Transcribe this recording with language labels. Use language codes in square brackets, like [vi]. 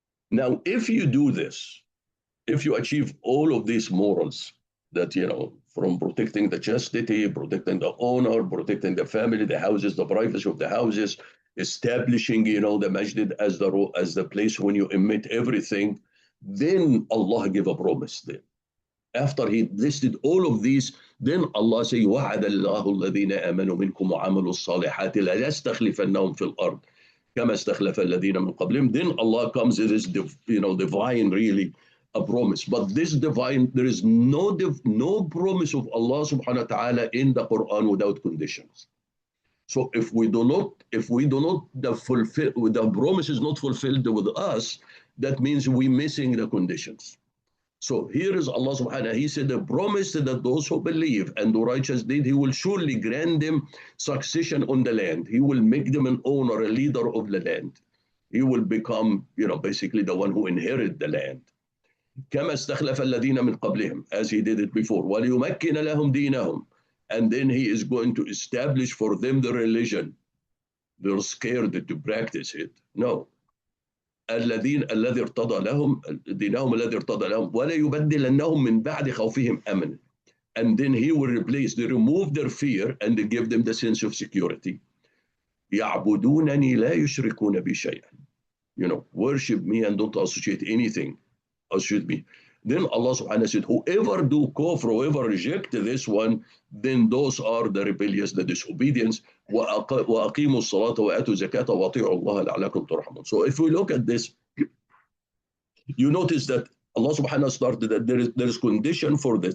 [en] Now, if you do this, if you achieve all of these morals that, from protecting the chastity, protecting the honor, protecting the family, the houses, the privacy of the houses, establishing, the masjid as the place when you emit everything, then Allah give a promise then. After he listed all of these, then Allah say, [ar] وَعَدَ اللَّهُ الَّذِينَ آمَنُوا مِنْكُمْ وَعَمَلُوا الصَّالِحَاتِ لَيَسْتَخْلِفَنَّهُمْ فِي الْأَرْضِ كَمَا اسْتَخْلَفَ الَّذِينَ مِنْ قَبْلِهِمْ. [en] Then Allah comes, it is divine, really a promise. But this divine, there is no promise of Allah subhanahu wa ta'ala in the Quran without conditions. So if we do not fulfill, the promise is not fulfilled with us, that means we're missing the conditions. So here is Allah subhanahu wa ta'ala. He said, the promise that those who believe and do righteous deed, he will surely grant them succession on the land. He will make them an owner, a leader of the land. He will become, basically the one who inherit the land. [ar] كما استخلف الذين من قبلهم, [en] as he did it before. [ar] وليمكن لهم دينهم, [en] and then he is going to establish for them the religion. They're scared to practice it. No. [ar] الذي ارتضى لهم دينهم الذي ارتضى لهم ولا يبدلنهم من بعد خوفهم أمنا. [en] And then he will replace, they remove their fear and they give them the sense of security. [ar] يعبدونني لا يشركون بي شيئا. [en] Worship me and don't associate anything. Associate me. Then Allah subhanahu wa ta'ala said, whoever do kufr, whoever reject this one, then those are the rebellious, the disobedience. [ar] وَأَقِيمُوا الصَّلَاةَ وَآتُوا الزَّكَاةَ وَأَطِيعُوا اللَّهَ لَعَلَّكُمْ تُرْحَمُونَ. [en] So if we look at this, you notice that Allah subhanahu wa ta'ala started that there is condition for this.